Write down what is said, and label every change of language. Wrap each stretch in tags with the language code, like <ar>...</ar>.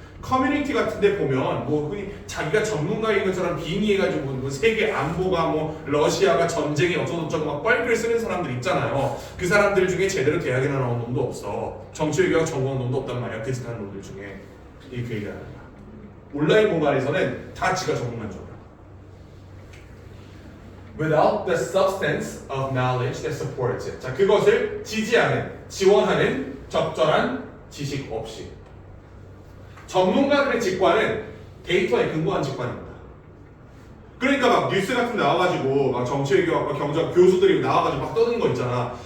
<ko>커뮤니티 같은 데 보면 뭐 흔히 자기가 전문가인 것처럼 빙의해가지고 뭐 세계 안보가 뭐 러시아가 전쟁이 어쩌고저쩌고 막 뻘글 쓰는 사람들 있잖아요. 그 사람들 중에 제대로 대학이나 나온 놈도 없어. 정치외교학 전공한 놈도 없단 말이야. 그 짓하는 놈들 중에 이 그 얘기하는 거야. 온라인 공간에서는 다 지가 전문가인 줄 알아.</ko> <en>Without the substance of knowledge that supports it.</en> <ko>자, 그것을 지지하는, 지원하는 적절한 지식 없이. 전문가들의 직관은 데이터에 근거한 직관입니다. 그러니까 막 뉴스 같은 데 나와가지고 막 정치외교학과 경제학 교수들이 나와가지고 막 떠드는 거 있잖아.</ko>